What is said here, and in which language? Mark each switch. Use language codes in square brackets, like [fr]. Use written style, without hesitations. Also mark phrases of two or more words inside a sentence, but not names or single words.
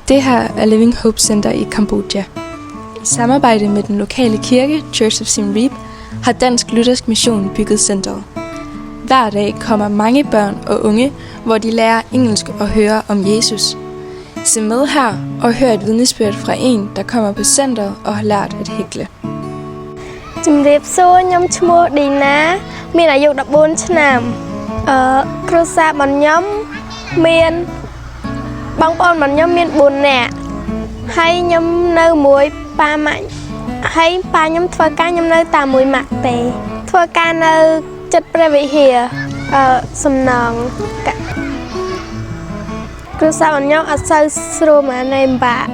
[da] Det her er Living Hope Center i Kambodja. I samarbejde med den lokale kirke, Church of Siem Reap, har Dansk Luthersk Mission bygget centret. Hver dag kommer mange børn og unge, hvor de lærer engelsk og hører om Jesus. Se med her og hør et vidnesbyrd fra en, der kommer på centret og har lært at hækle. [km] ជំរាបសួរខ្ញុំឈ្មោះឌីណាមានអាយុ14ឆ្នាំគ្រួសាររបស់ខ្ញុំមានបងប្អូនរបស់ខ្ញុំមាន4នាក់ហើយខ្ញុំនៅមួយប៉ាម៉ាក់ហើយប៉ាខ្ញុំធ្វើការខ្ញុំនៅតែមួយម៉ាក់ទេធ្វើការនៅចិត្តព្រះវិហារសំណងគ្រួសាររបស់ខ្ញុំអត់សូវស្រួលមែនទេបាក់